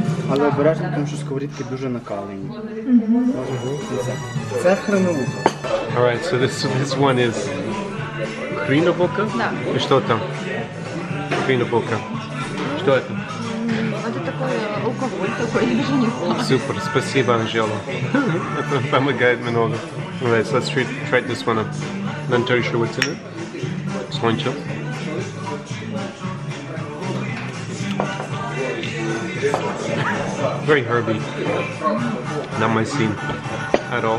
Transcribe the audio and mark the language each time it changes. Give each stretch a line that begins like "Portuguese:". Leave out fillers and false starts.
Ukrainian: Але обережно, тому що сковорідки дуже накалені.
Russian: Це хреновуха.
English: Alright, so this one is хріновуха?
Russian: Да. И что там? Хріновуха. Что это? Это такой алкоголь такой, я даже не знаю. Супер, спасибо, Анжела. Это помогает много.
English: Alright, so let's try this one. I'm not very sure what's in it. Слончо. Very herby. Not my scene at all.